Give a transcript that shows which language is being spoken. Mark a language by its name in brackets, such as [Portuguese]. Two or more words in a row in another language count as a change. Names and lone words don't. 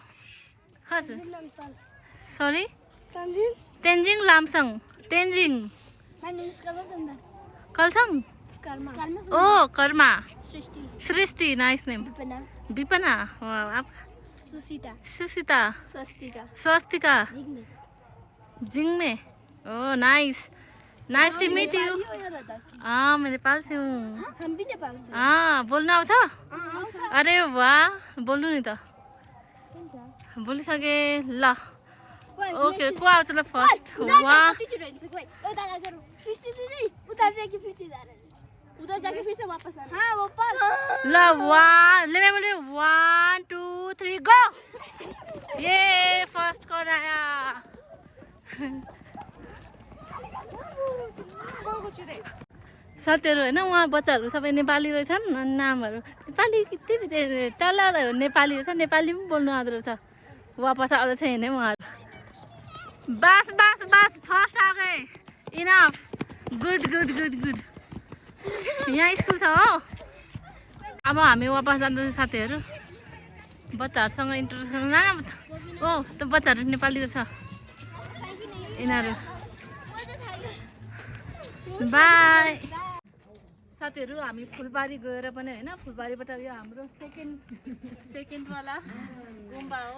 [Hindi] हाँ सॉरी तेंजिंग लामसंग तेंजिंग कलसंग ओ कर्मा सृष्टि [English] nice name. विपना आप सुसीता स्वस्तिका जिंगमे ओ nice nice to meet you. [Hindi] हाँ मैं नेपाल से हूँ। हम भी नेपाल से। [Nepali] हाँ बोल्न आउँछ? अरे वाह बोल्नु नि त। बोलिसके ल ओके को आउँछ ल फर्स्ट? वाह [Hindi] उधर जाके फिर से वापस आना। हाँ वापस। ल वाह ले मैं बोले 1 2 3 गो। ये फर्स्ट कौन आया? [Nepali] साथीहरू होइन उहाँ बच्चाहरू सबै नेपाली रहेछन्। नामहरू नेपाली कति तल नेपाली रहेछ, नेपाली पनि बोल्नु आउँदो रहेछ। वापस आउँदै छैन उहाँहरू। [Hindi] बस बस बस फर्स्ट आ गए इनफ। [English] good good good good. [Nepali] यहाँ स्कुल छ हो। अब हामी वापस जाँदैछौँ साथीहरू। बच्चाहरूसँग इन्ट्रोडक्सन ओ त्यो बच्चाहरू नेपाली रहेछ यिनीहरू। बाई साथीहरू हामी फुलबारी गएर पनि होइन फुलबारीबाट यो हाम्रो सेकेन्डवाला गुम्बा हो।